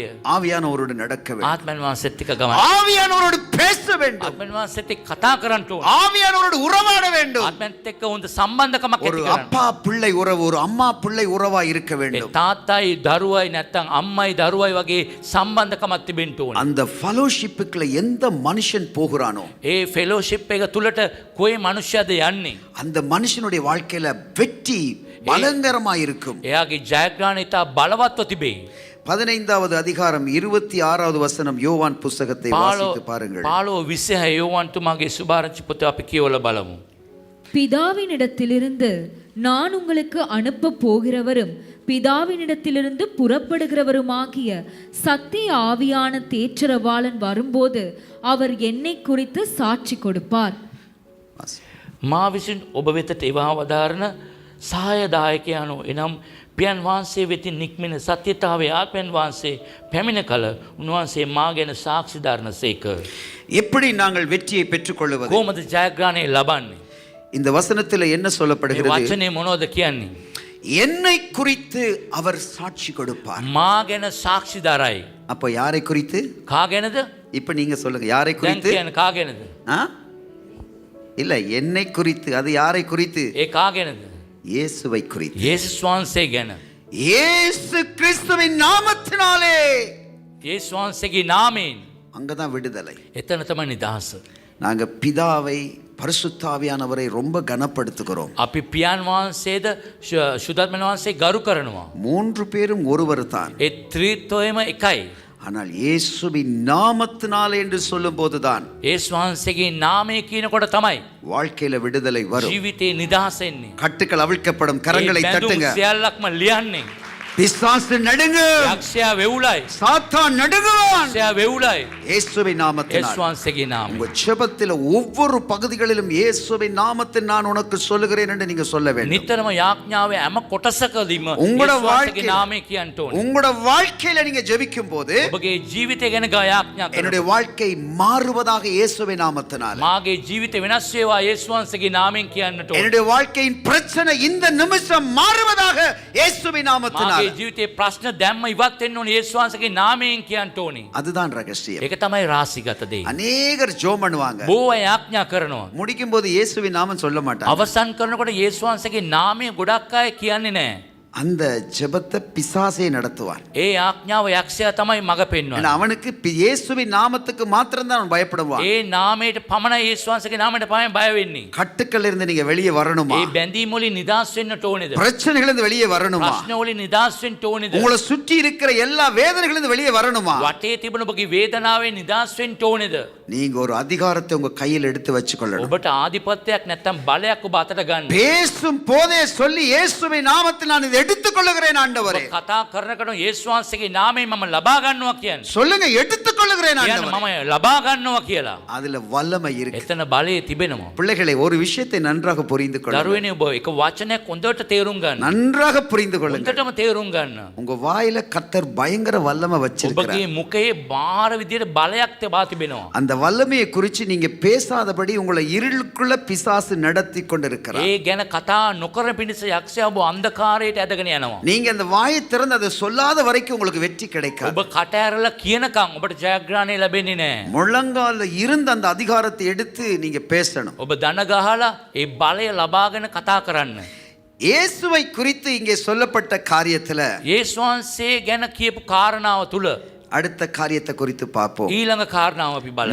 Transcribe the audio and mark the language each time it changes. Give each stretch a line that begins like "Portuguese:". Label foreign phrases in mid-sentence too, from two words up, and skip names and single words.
Tamil: ஆவியானவரோடு நடக்க வேண்டும்.
Sinhala: ආත්මන් වහන්සේත් එක්ක ගමන.
Tamil: ஆவியானவரோடு பேச வேண்டும்.
Sinhala: ආත්මන් වහන්සේත් එක්ක කතා කරන්න ඕනේ.
Tamil: ஆவியானவரோடு உறவாட வேண்டும்.
Sinhala: ආත්මන්ත් එක්ක හොඳ සම්බන්ධකමක්
Tamil: ஒரு
Sinhala: ඇති කරන්න.
Tamil: அப்பா பிள்ளை உறவு, ஒரு அம்மா பிள்ளை உறவா இருக்க
Sinhala: ඒ
Tamil: வேண்டும்.
Sinhala: තාත්තයි දරුවයි නැත්තම් අම්මයි දරුවයි වගේ සම්බන්ධකමක් තිබෙන්න ඕනේ.
Tamil: அந்த ஃபெலோஷிப்புக்குள்ள எந்த மனுஷன் போகிறானோ
Sinhala: ඒ ෆෙලෝෂිප් එක තුලට කොයි මනුෂ්‍යද යන්නේ?
Tamil: அந்த மனுஷனுடைய வாழ்க்கையில வெற்றி பயங்கரமா இருக்கும்.
Sinhala: එයාගේ ජයග්‍රහණය ඉතා බලවත්ව තිබේ.
Tamil: 15வது அதிகாரம் 26வது வசனம் யோவான் புஸ்தகத்தை வாசித்து பாருங்கள்.
Sinhala: 15:26 யோவான்තුමාගේ සුභාරංචි පොත අපි කියවලා බලමු.
Tamil: பிதாவினிடத்திலிருந்து நான் உங்களுக்கு அனுப்ப போகிறவரும் பிதாவினிடத்திலிருந்து புறப்படுகிறவருமாகிய சத்திய ஆவியான தேற்றரவாளன் வரும்போது அவர் என்னை குறித்து சாட்சி கொடுப்பார்.
Sinhala: මා විසින් ඔබ වෙතට එවා වදාරන සහායදායකයano එනම් පියන් වහන්සේ වෙතින් නික්මෙන සත්‍යතාවේ ආත්මයන් වහන්සේ පැමිණ කල උන්වහන්සේ මා ගැන සාක්ෂි දරන සේක.
Tamil: எப்படி நாங்கள் வெற்றியை பெற்றுக்கொள்வது?
Sinhala: කොහොමද ජයග්‍රහණය ලබන්නේ?
Tamil: இந்த வசனத்தில் என்ன
Sinhala: මේ
Tamil: சொல்லப்படுகிறது?
Sinhala: වචනේ මොනවද කියන්නේ?
Tamil: என்னை குறித்து அவர் சாட்சி கொடுப்பார்.
Sinhala: මා ගැන සාක්ෂි දරයි.
Tamil: அப்ப யாரை குறித்து?
Sinhala: කා ගැනද?
Tamil: இப்ப நீங்க சொல்லுங்க, யாரை
Sinhala: දැන්
Tamil: குறித்து?
Sinhala: කියන්නේ කා ගැනද?
Tamil: ஆ? இல்ல, என்னை குறித்து. அது யாரை குறித்து?
Sinhala: ඒ කා ගැනද?
Tamil: இயேசுவை குறித்து.
Sinhala: යේසුස් වහන්සේ ගැන.
Tamil: இயேசு கிறிஸ்துவின் நாமத்தினாலே
Sinhala: යේසුස් වහන්සේගේ නාමයෙන්
Tamil: அங்கதான் விடுதலை.
Sinhala: එතන තමයි නිදහස.
Tamil: நாங்க பிதாவை பரிசுத்தாவியானவரை ரொம்ப கனப்படுத்துகிறோம்.
Sinhala: අපි පියාණන් වහන්සේද සුදත්මන් වහන්සේ ගරු කරනවා.
Tamil: 3 பேரும் ஒருவர் தான்.
Sinhala: ඒ ත්‍රිත්වයම එකයි.
Tamil: ஆனால் இயேசுவின் நாமத்தினாலே என்று சொல்லும் போதுதான்
Sinhala: යේසුස් වහන්සේගේ නාමය කියනකොට තමයි
Tamil: வாழ்க்கையில விடுதலை வரும்.
Sinhala: ජීවිතේ නිදහස එන්නේ.
Tamil: கட்டுகள் அவிழ்க்கப்படும். கரங்களை
Sinhala: ඒ
Tamil: தட்டுங்க.
Sinhala: බැඳුම් සියල්ලක්ම ලියන්නේ.
Tamil: பிசாசு நடுங்கு.
Sinhala: යක්ෂයා වෙවුලයි.
Tamil: சாத்தான் நடுங்குவான்.
Sinhala: යක්ෂයා වෙවුලයි.
Tamil: இயேசுவின்
Sinhala: යේසුස්
Tamil: நாமத்தினால்.
Sinhala: වහන්සේගේ නාමය.
Tamil: உங்க ஜெபத்தில் ஒவ்வொரு பகுதிகளிலும் இயேசுவின் நாமத்தில் நான் உனக்கு சொல்லுகிறேன் என்று நீங்க சொல்ல வேண்டும்.
Sinhala: නිතරම යාඥාවේ හැම කොටසකදීම උඹට යේසුස් වහන්සේගේ
Tamil: வாழ்க்கை-
Sinhala: නාමය කියන්න ඕනේ.
Tamil: உங்களோட வாழ்க்கையில நீங்க ஜெபிக்கும் போது
Sinhala: ඔබගේ ජීවිතය ගැන යාඥා
Tamil: என்னுடைய
Sinhala: කරනවා.
Tamil: வாழ்க்கை மாறுவதாக இயேசுவின் நாமத்தினால்.
Sinhala: මාගේ ජීවිතය වෙනස් වේවා යේසුස් වහන්සේගේ නාමයෙන් කියන්නට ඕනේ.
Tamil: என்னுடைய வாழ்க்கையின் பிரச்சனை இந்த நிமிஷம் மாறுவதாக இயேசுவின் நாமத்தினால்.
Sinhala: මාගේ ජීවිතේ ප්‍රශ්න දැම්ම ඉවත් වෙන්න ඕනේ යේසුස් වහන්සේගේ නාමයෙන් කියන්න ඕනේ.
Tamil: அதுதான் ரகசியம்.
Sinhala: ඒක තමයි රාශිගත දේ.
Tamil: அநேகர் ஜெபம் பண்ணுவாங்க,
Sinhala: බොහෝ අය යාඥා කරනවා.
Tamil: முடிக்கும் போது இயேசுவின் நாமம் சொல்ல மாட்டாங்க.
Sinhala: අවසන් කරනකොට යේසුස් වහන්සේගේ නාමය ගොඩක් අය කියන්නේ නැහැ.
Tamil: அந்த ஜெபத்தை பிசாசே நடத்துவார்.
Sinhala: ඒ යාඥාව යක්ෂයා තමයි මඟ
Tamil: ஏன்னா
Sinhala: පෙන්වන්නේ.
Tamil: அவனுக்கு இயேசுவின் நாமத்துக்கு மாத்திரம் தான் அவன் பயப்படுவான்.
Sinhala: ඒ නාමයට පමණයි යේසුස් වහන්සේගේ නාමයට පමණයි බය වෙන්නේ.
Tamil: கட்டுக்கள் இருந்து நீங்க வெளியே வரணுமா?
Sinhala: ඒ බැඳීම් වලින් නිදහස් වෙන්නට ඕනේද?
Tamil: பிரச்சனைகள் இருந்து வெளியே வரணுமா?
Sinhala: ප්‍රශ්න වලින් නිදහස් වෙන්න ඕනේද?
Tamil: உங்களை சுற்றி இருக்கிற எல்லா வேதனைகள் இருந்து வெளியே வரணுமா?
Sinhala: වටේ තිබෙන ඔබගේ වේදනාවෙන් නිදහස් වෙන්න ඕනේද?
Tamil: நீங்க ஒரு அதிகாரத்தை உங்க கையில் எடுத்து வச்சுக்கொள்ளணும்.
Sinhala: ඔබට ආධිපත්‍යයක් නැත්තම් බලයක් ඔබ අතට ගන්න.
Tamil: பேசும் போதே சொல்லி இயேசுவின் நாமத்தில் நான் இதை எடுத்துக்கொள்ளுகிறேன் ஆண்டவரே.
Sinhala: කතා කරනකොට යේසුස් වහන්සේගේ නාමයෙන් මම ලබා ගන්නවා කියන්නේ.
Tamil: சொல்லுங்க, எடுத்துக்கொள்ளுகிறேன்
Sinhala: කියන්නේ
Tamil: ஆண்டவரே.
Sinhala: මම ලබා ගන්නවා කියලා.
Tamil: அதுல வல்லமை இருக்கு.
Sinhala: එතන බලය තිබෙනවා.
Tamil: பிள்ளைகளை, ஒரு விஷயத்தை நன்றாக புரிந்து கொள்ளுங்கள்.
Sinhala: දරුවනේ ඔබ එක වචනයක් හොඳට තේරුම් ගන්න.
Tamil: நன்றாக புரிந்து கொள்ளுங்கள்.
Sinhala: හොඳටම තේරුම් ගන්න.
Tamil: உங்க வாயில கர்த்தர் பயங்கர வல்லமை வச்சிருக்கிறார்.
Sinhala: ඔබගේ මුඛයේ බාහිර විදියට බලයක් තිබා තිබෙනවා.
Tamil: அந்த வல்லமையை குறித்து நீங்க பேசாதபடி உங்களை இருளுக்குள்ள பிசாசு நடத்தி கொண்டிருக்கிறார்.
Sinhala: ඒ ගැන කතා නොකර පිණිස යක්ෂයා ඔබ අන්ධකාරයට ඇදගෙන යනවා.
Tamil: நீங்க அந்த வாயை திறந்து அதை சொல்லாத வரைக்கும் உங்களுக்கு வெற்றி கிடைக்காது.
Sinhala: ඔබ කට ඇරලා කියනකම් ඔබට ජයග්‍රහණය ලැබෙන්නේ නැහැ.
Tamil: முழங்கால இருந்த அந்த அதிகாரத்தை எடுத்து நீங்க பேசணும்.
Sinhala: ඔබ දන ගහලා ඒ බලය ලබාගෙන කතා කරන්න.
Tamil: இயேசுவை குறித்து இங்கே சொல்லப்பட்ட காரியத்துல
Sinhala: යේසුස් වහන්සේ ගැන කියපු කාරණාව තුල
Tamil: அடுத்த காரியத்தை குறித்து பார்ப்போம்.
Sinhala: ඊළඟ කාරණාව අපි බලමු.